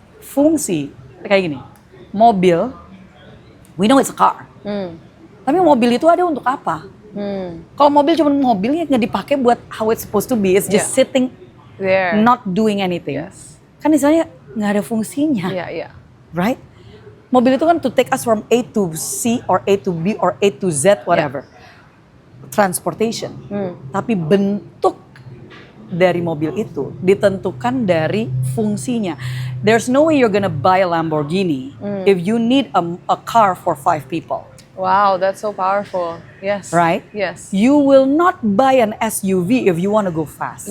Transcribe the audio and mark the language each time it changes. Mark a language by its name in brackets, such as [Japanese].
[Indonesian] Fungsi kayak gini, [English] mobil, we know it's a car. [Indonesian] Tapi mobil itu ada untuk apa? Kalau mobil cuma mobilnya nggak dipakai buat [English] how it's supposed to be, it's just sitting There. not doing anything. Yes. [Indonesian] Kan misalnya nggak ada fungsinya, Iya. [English] right? [Indonesian] Mobil itu kan [English] to take us from A to C or A to B or A to Z whatever, transportation. [Indonesian] Tapi bentuk dari mobil itu ditentukan dari fungsinya. [English] There's no way you're gonna buy a Lamborghini if you need a car for 5 people. Wow, that's so powerful. Yes. Right? Yes. You will not buy an SUV if you want to go fast.